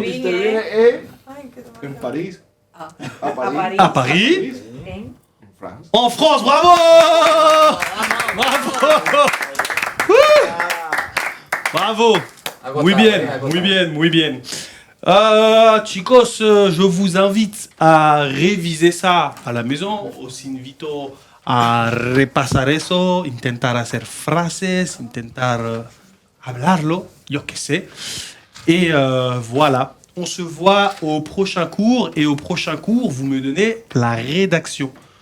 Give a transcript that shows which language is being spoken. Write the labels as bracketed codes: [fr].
[es] Mr. Bean en París. A París. ¿A París? [fr] En France. En France, bravo! Bravo! Bravo! [es] Muy bien, muy bien, muy bien. Chicos, [fr] je vous invite à réviser ça à la maison. [es] Os invito a repasar eso, intentar hacer frases, intentar hablarlo, yo qué sé. [fr] Et voilà, on se voit au prochain cours. Et au prochain cours, vous me donnez la rédaction.